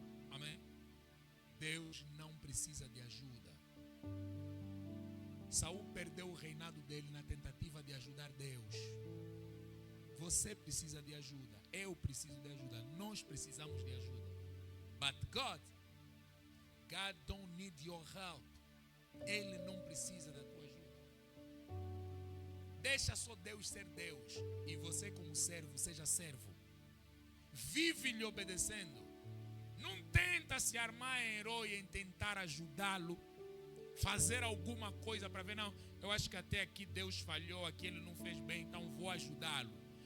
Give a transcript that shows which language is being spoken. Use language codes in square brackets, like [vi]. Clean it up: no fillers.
[pt] Amém? Deus não precisa de ajuda. Saul perdeu o reinado dele na tentativa de ajudar Deus. Você precisa de ajuda. Eu preciso de ajuda. Nós precisamos de ajuda. [en] But God don't need your help. [pt] Ele não precisa da tua ajuda. Deixa só Deus ser Deus. E você como servo, seja servo. Vive lhe obedecendo. Não tenta se armar em herói em tentar ajudá-lo. Fazer alguma coisa para ver, não, eu acho que até aqui Deus falhou, aqui ele não fez bem, então vou ajudá-lo.